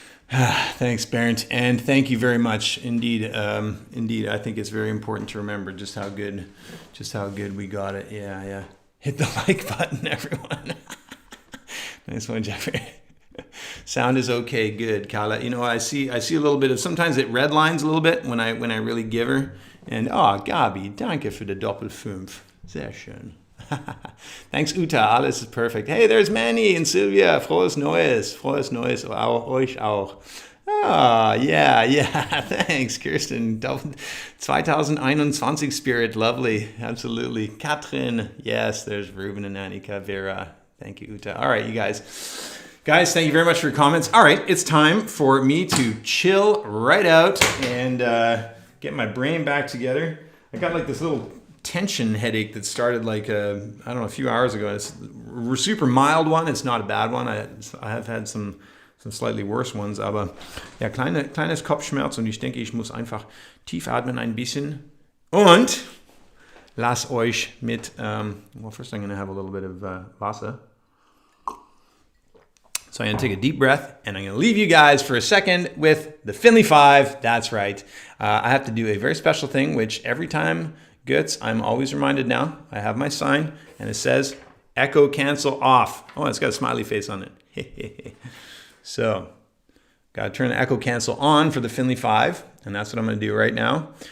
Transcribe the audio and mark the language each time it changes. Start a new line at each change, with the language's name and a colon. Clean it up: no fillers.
English: Thanks, Bernd, and thank you very much. Indeed, I think it's very important to remember just how good we got it. Yeah. Hit the like button, everyone. Nice one, Jeffrey. Sound is okay, good, Carla. You know, I see a little bit of, sometimes it redlines a little bit when I really give her.
German: And Gabi, danke für die Doppel-5. Sehr schön. Thanks, Uta. Alles ist perfekt.
English: Hey, there's Manny and Sylvia.
German: Frohes Neues. Frohes Neues. Euch auch. Yeah.
English: Thanks, Kirsten. 2021 spirit. Lovely. Absolutely. Katrin. Yes, there's Ruben and Annika. Vera. Thank you, Uta. All right, you guys. Guys, thank you very much for your comments. All right, it's time for me to chill right out and get my brain back together. I got like this little tension headache that started like a few hours ago. It's a super mild one. It's not a bad one. I have had some slightly worse ones,
German: aber ja, kleines Kopfschmerz und ich denke, ich muss einfach tief atmen ein bisschen und lass euch mit,
English: well, first I'm going to have a little bit of Wasser. So I'm going to take a deep breath, and I'm going to leave you guys for a second with the Finlay Five. That's right. I have to do a very special thing, which every time, Götz, I'm always reminded now. I have my sign, and it says, echo cancel off. Oh, it's got a smiley face on it. So, got to turn the echo cancel on for the Finlay Five, and that's what I'm going to do right now.